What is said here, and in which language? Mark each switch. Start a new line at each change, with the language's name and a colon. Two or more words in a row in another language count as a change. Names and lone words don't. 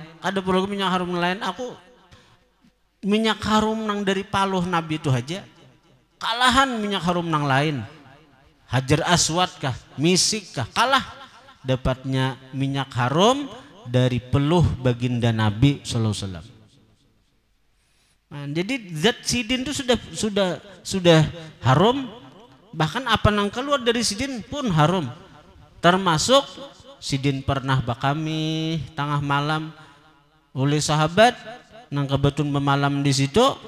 Banjar: Aku minyak harum nang dari paluh Nabi itu aja. Kalahan minyak harum nang lain. Hajar Aswad kah? Misik kah? Kalah. Dapatnya minyak harum dari peluh baginda Nabi
Arabic: صلى الله عليه وسلم.
Banjar: Nah, jadi zat sidin itu sudah harum, bahkan apa nang keluar dari sidin pun harum. Termasuk sidin pernah bakami tengah malam oleh sahabat nang kebetulan memalam di situ.